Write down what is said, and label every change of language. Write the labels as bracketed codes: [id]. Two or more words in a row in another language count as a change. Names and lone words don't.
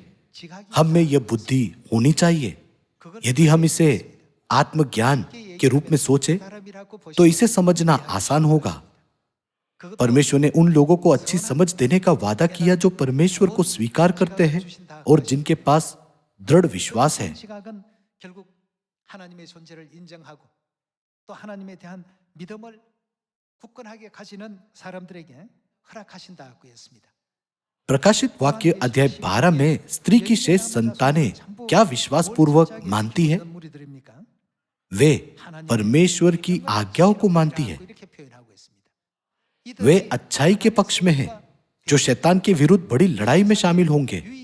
[hi] हम में यह बुद्धि होनी चाहिए। यदि हम इसे आत्मज्ञान के रूप में सोचे तो इसे समझना आसान होगा। परमेश्वर ने उन लोगों को अच्छी समझ देने का वादा किया जो परमेश्वर को स्वीकार करते हैं और जिनके पास दृढ़ विश्वास है। [ko] 시각은 결국 하나님의 존재를 인정하고 또 하나님에 대한 믿음을 굳건하게 가지는 사람들에게 허락하신다고 했습니다. [hi] प्रकाशित वाक्य अध्याय 12 में स्त्री की शेष संतानें क्या विश्वास पूर्वक मानती है? वे परमेश्वर की आज्ञाओं को मानती है। वे अच्छाई के पक्ष में है, जो शैतान के विरुद्ध बड़ी लड़ाई में शामिल होंगे।